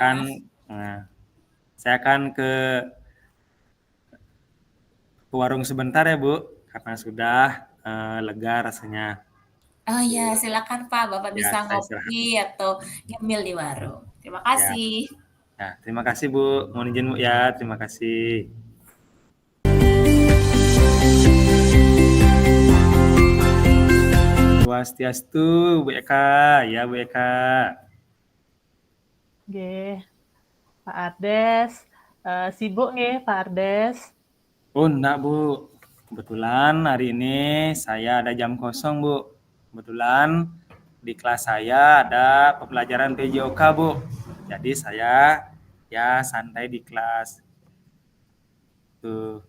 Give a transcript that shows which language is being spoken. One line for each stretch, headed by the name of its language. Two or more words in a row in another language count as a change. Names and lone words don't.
Indonesian: akan nah, saya akan ke warung sebentar ya, Bu, karena sudah lega rasanya. Oh iya, silakan Pak, Bapak Ya, bisa saya istirahat. ngopi atau nyemil di warung. Terima Ya, kasih. ya, terima kasih, Bu. Mohon izin, Bu ya. Terima kasih. Swastiastu, Bu Eka. Ya, Bu Eka. Nggih, Pak Ardes. Sibuk nggih, Pak Ardes? Oh, enggak, Bu. Kebetulan hari ini saya ada jam kosong, Bu. Kebetulan di kelas saya ada pembelajaran PJOK, Bu. Jadi saya ya santai di kelas. Tuh.